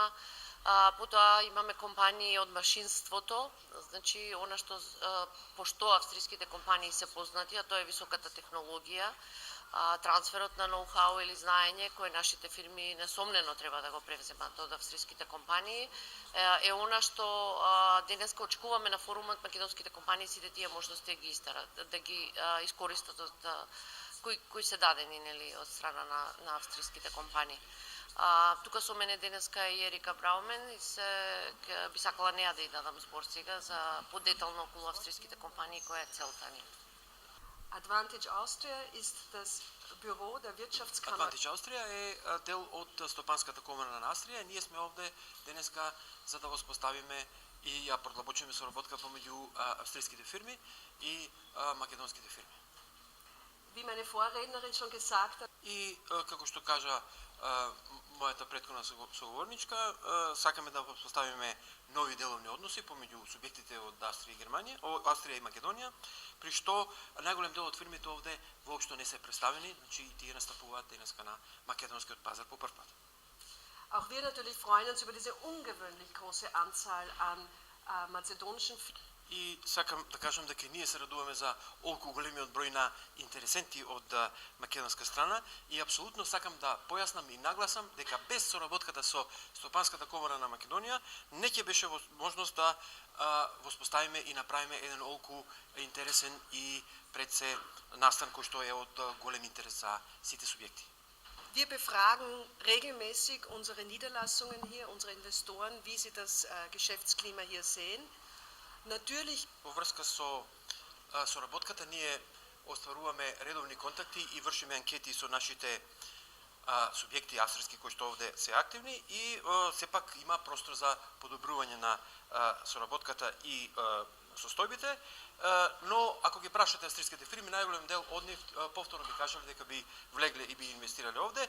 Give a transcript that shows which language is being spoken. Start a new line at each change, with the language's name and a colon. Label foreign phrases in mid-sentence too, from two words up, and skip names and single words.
Macedonian: Потоа имаме компании од машинството, значи она што пошто австриските компании се познати, а тоа е високата технологија, трансферот на ноу-хау или знаење кој нашите фирми несомнено треба да го превземат од австриските компании, е она што денеска очекуваме на форумот македонските компании сите тие можности да ги искористат од кои се дадени нели од страна на австриските компании. Тука со мене денеска е Ерика Браумен и би сакала неа да ја дадам збор сега за подетално околу австриските компании која е целта ни.
German: Advantage Austria ist das Büro der Wirtschaftskammer.
Macedonian: Advantage Austria е дел од Стопанската комора на Австрија. Ние сме овде денеска за да воспоставиме и ја продлабочиме соработка помеѓу австриските фирми и македонските фирми.
German: Wie meine Vorrednerin schon gesagt hat.
Macedonian: И како што кажа мојата претходна соговорничка, сакаме да воспоставиме нови деловни односи помеѓу субјектите од Австрија и Германија, Австрија и Македонија, при што најголем дел од фирмите овде воопшто не се представени, значи тие настапуваат денеска на македонскиот пазар по прв пат.
German: Auch wir natürlich freuen uns über diese ungewöhnlich große Anzahl an mazedonischen Firmen.
Macedonian: И сакам да кажам дека ние се радуваме за олку големиот број на интересенти од македонска страна и апсолутно сакам да појаснам и нагласам дека без соработката со Стопанската комора на Македонија не ќе беше можност да воспоставиме и направиме еден олку интересен и пред се настан кој што е од голем интерес за сите субјекти.
German: Wir befragen regelmäßig unsere Niederlassungen hier, unsere Investoren, wie sie das Geschäftsklima hier sehen.
Macedonian: Во врска со соработката ние остваруваме редовни контакти и вршиме анкети со нашите субјекти австрийски кои што овде се активни и сепак има простор за подобрување на соработката и состојбите, но ако ги прашате австриските фирми, најголем дел од нив повторно би кажале дека би влегле и би инвестирале овде.